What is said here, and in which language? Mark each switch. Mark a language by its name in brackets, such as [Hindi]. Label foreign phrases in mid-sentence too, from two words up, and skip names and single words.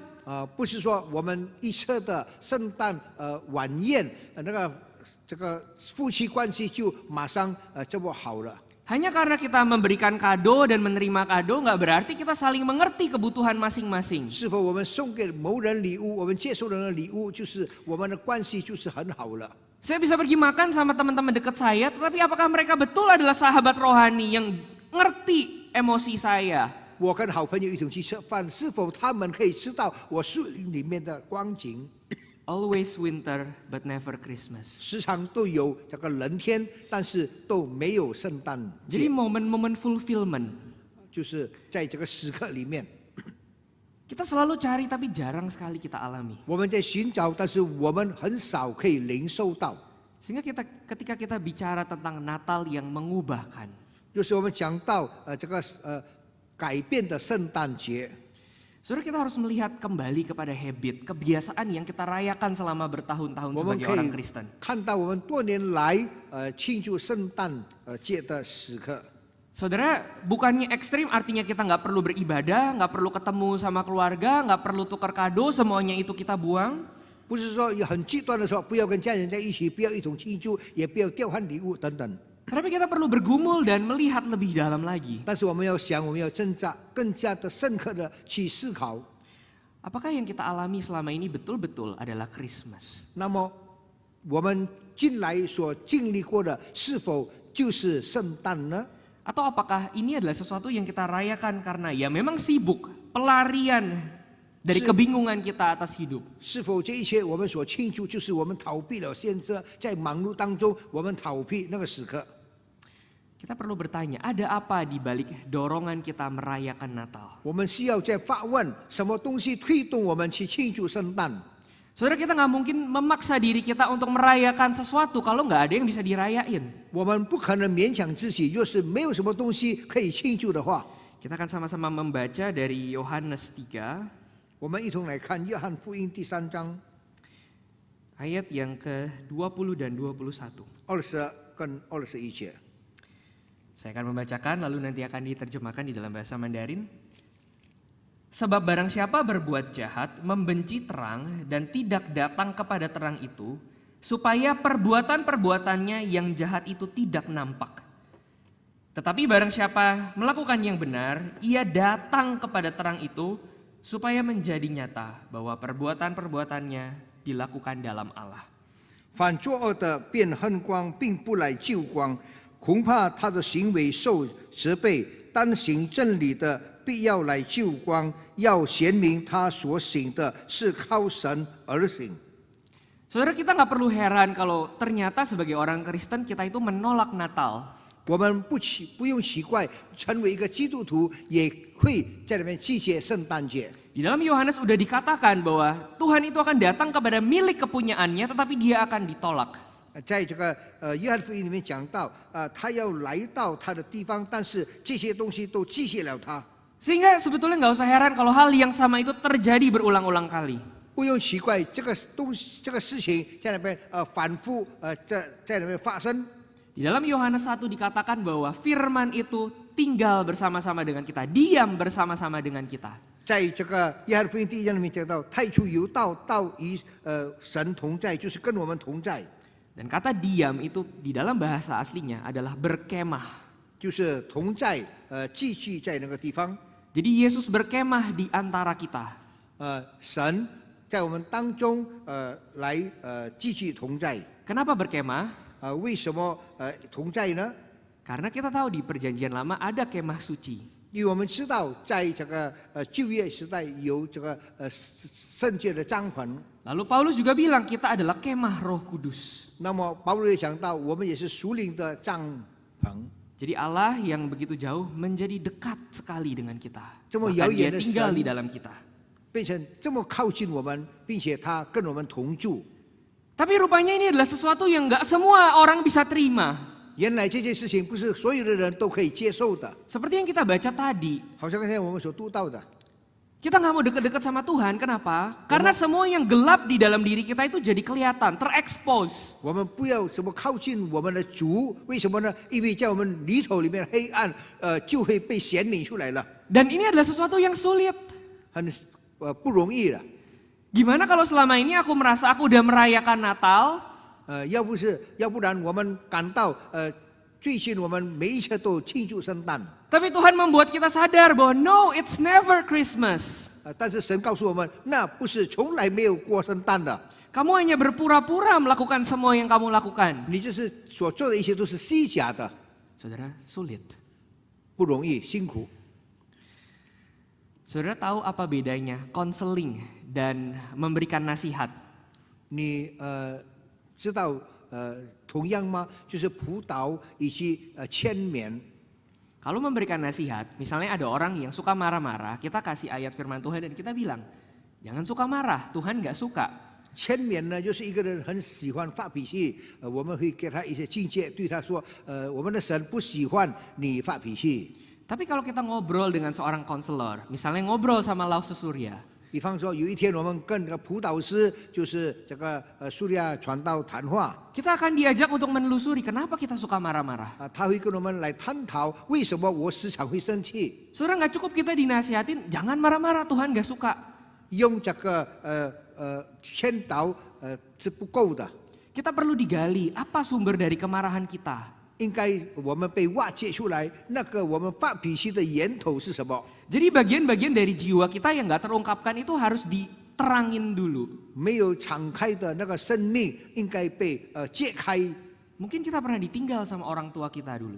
[Chinese] 不是说我们一次的圣诞晚宴，那个这个夫妻关系就马上这么好了。 [Indonesian] Hanya karena kita memberikan kado dan menerima kado nggak berarti kita saling mengerti kebutuhan masing-masing. [Chinese] 是否我们送给某人礼物，我们接受人的礼物，就是我们的关系就是很好了。 [Indonesian] Saya bisa pergi makan sama teman-teman dekat saya, tetapi apakah mereka betul adalah sahabat rohani yang ngerti emosi saya? [Chinese] 我跟好朋友一同去吃饭，是否他们可以知道我树林里面的光景？ [English] Always winter, but never Christmas. [Chinese] 时常都有这个冷天，但是都没有圣诞 [Indonesian] Jadi [Chinese] 节， [Indonesian] momen-momen fulfillment. [Chinese] 就是在这个时刻里面， [Indonesian] Kita selalu cari tapi jarang sekali kita alami. [Chinese] 我们在寻找，但是我们很少可以领受到。 [Indonesian] Sehingga ketika kita bicara tentang Natal yang mengubahkan, [Chinese] 就是我们讲到这个改变的圣诞节， [Indonesian] saudara, kita harus melihat kembali kepada habit, kebiasaan yang kita rayakan selama bertahun-tahun [Chinese] 我们 [Indonesian] sebagai [Chinese] 可 [Indonesian] orang [Chinese] 以 [Indonesian] Kristen. [Chinese] 看到我们多年来庆祝圣诞节的时刻。 [Indonesian] Saudara, bukannya ekstrim artinya kita nggak perlu beribadah, nggak perlu ketemu sama keluarga, nggak perlu tukar kado, semuanya itu kita buang. [Chinese] 不是说有很极端的说，不要跟家人在一起，不要一同庆祝，也不要调换礼物等等。 [Indonesian] Tapi kita perlu bergumul dan melihat lebih dalam lagi. [Chinese] 但是我们要想，我们要更加的深刻的去思考。 [Indonesian] Apakah yang kita alami selama ini betul-betul adalah Christmas? [Chinese] 那么我们近来所经历过的，是否就是圣诞呢？ [Indonesian] Atau apakah ini adalah sesuatu yang kita rayakan karena ya memang sibuk, pelarian dari kebingungan kita atas hidup. [Chinese] 是否这一切我们所庆祝，就是我们逃避了现在在忙碌当中，我们逃避那个时刻？ [Indonesian] Kita perlu bertanya, ada apa di balik dorongan kita merayakan Natal? [Chinese] 我们需要在发问，什么东西推动我们去庆祝圣诞？ [Indonesian] Saudara, kita nggak mungkin memaksa diri kita untuk merayakan sesuatu kalau nggak ada yang bisa dirayain. [Chinese] 我们不可能勉强自己，若是没有什么东西可以庆祝的话， [Indonesian] Kita akan sama-sama membaca dari Yohanes 3, [Chinese] 我们一同来看约翰福音第3章 [Indonesian] ayat yang ke-20 dan 21. [Chinese] 20 跟21节。 [Indonesian] Saya akan membacakan lalu nanti akan diterjemahkan di dalam bahasa Mandarin. Sebab barang siapa berbuat jahat, membenci terang dan tidak datang kepada terang itu, supaya perbuatan-perbuatannya yang jahat itu tidak nampak. Tetapi barang siapa melakukan yang benar, ia datang kepada terang itu, supaya menjadi nyata bahwa perbuatan-perbuatannya dilakukan dalam Allah. [Chinese] 反作恶的便恨光，并不来救光，恐怕他的行为受责备；单行真理的必要来救光，要显明他所行的是靠神而行。 [Indonesian] Saudara, kita nggak perlu heran kalau ternyata sebagai orang Kristen kita itu menolak Natal. [Chinese] 我们不用奇怪，成为一个基督徒也会在里面季节圣诞节。 [Indonesian] Di dalam Yohanes sudah dikatakan bahwa Tuhan itu akan datang kepada milik kepunyaannya, tetapi dia akan ditolak. [Chinese] 在这个约翰福音里面讲到，他要来到他的地方，但是这些东西都拒绝了他。 [Indonesian] Sehingga sebetulnya nggak usah heran kalau hal yang sama itu terjadi berulang-ulang kali. [Chinese] 不用奇怪，这个事情在那边反复在那边发生。 [Indonesian] Di dalam Yohanes 1 dikatakan bahwa firman itu tinggal bersama-sama dengan kita, diam bersama-sama dengan kita. [Chinese] 在这个约翰福音第1章里面讲到，太初有道，道与神同在，就是跟我们同在。 [Indonesian] Dan kata diam itu di dalam bahasa aslinya adalah berkemah. [Chinese] 就是同在，寄居在那个地方。 [Indonesian] Jadi Yesus berkemah di antara kita. [Chinese] 神在我们当中来寄居同在。 [Indonesian] Kenapa berkemah? [Chinese] 为什么同在呢？ [Indonesian] Karena kita tahu di perjanjian lama ada kemah suci. [Chinese] 因为我们知道，在这个旧约时代有这个圣洁的帐篷。 [Indonesian] Lalu Paulus juga bilang kita adalah kemah Roh Kudus. [Chinese] 那么保罗也讲到，我们也是属灵的帐篷。 [Indonesian] Jadi Allah yang begitu jauh menjadi dekat sekali dengan kita. [Chinese] 这么 [Indonesian] Bahkan [Chinese] 遥 [Indonesian] dia [Chinese] 远的 [Indonesian] tinggal di [Chinese] 神 [Indonesian] dalam kita. [Chinese] 变成这么靠近我们，并且他跟我们同住。 [Indonesian] Tapi rupanya ini adalah sesuatu yang nggak semua orang bisa terima. [Chinese] 原来这件事情不是所有的人都可以接受的， [Indonesian] Seperti yang kita baca tadi. [Chinese] 好像刚才我们所读到的。 [Indonesian] Kita nggak mau dekat-dekat sama Tuhan. Kenapa? Karena semua yang gelap di dalam diri kita itu jadi kelihatan, terekspos. [Chinese] 我们不要什么靠近我们的主，为什么呢？因为在我们里头里面黑暗，就会被显明出来了， [Indonesian] Dan ini adalah sesuatu yang sulit. [Chinese] 很不容易了。 [Indonesian] Gimana kalau selama ini aku merasa aku udah merayakan Natal, [Chinese] 要不然我们感到最近我们每一切都庆祝圣诞， [Indonesian] tapi Tuhan membuat kita sadar bahwa [English] no, it's never Christmas. [Chinese] 但是神告诉我们，那不是从来没有过圣诞的， [Indonesian] Kamu hanya berpura-pura melakukan semua yang kamu lakukan. [Chinese] 你就是所做的一切都是虚假的， [Indonesian] Saudara, sulit. [Chinese] 不容易，辛苦。 [Indonesian] Saudara tahu apa bedanya konseling dan memberikan nasihat? [Chinese] 你知道同样吗？就是辅导以及劝勉。 [Indonesian] Kalau memberikan nasihat, misalnya ada orang yang suka marah-marah, kita kasih ayat firman Tuhan dan kita bilang, jangan suka marah, Tuhan gak suka. [Chinese] 劝勉呢，就是一个人很喜欢发脾气，我们会给他一些境界，对他说，我们的神不喜欢你发脾气。 [Indonesian] Tapi kalau kita ngobrol dengan seorang konselor, misalnya ngobrol sama Laus Surya, [Chinese] 比方说，有一天我们跟这个辅导师，就是这个苏利亚传道谈话， [Indonesian] kita akan diajak untuk menelusuri kenapa kita suka marah-marah. [Chinese] 他会跟我们来探讨为什么我时常会生气。 [Indonesian] Saudara, nggak cukup kita dinasihatin, jangan marah-marah, Tuhan gak suka. [Chinese] 用这个劝导是不够的， [Indonesian] Kita perlu digali apa sumber dari kemarahan kita. [Chinese] 应该我们被挖掘出来，那个我们发脾气的源头是什么？ [Indonesian] Jadi bagian-bagian dari jiwa kita yang nggak terungkapkan itu harus diterangin dulu. [Chinese] 没有敞开的那个生命应该被揭开。 [Indonesian] Mungkin kita pernah ditinggal sama orang tua kita dulu.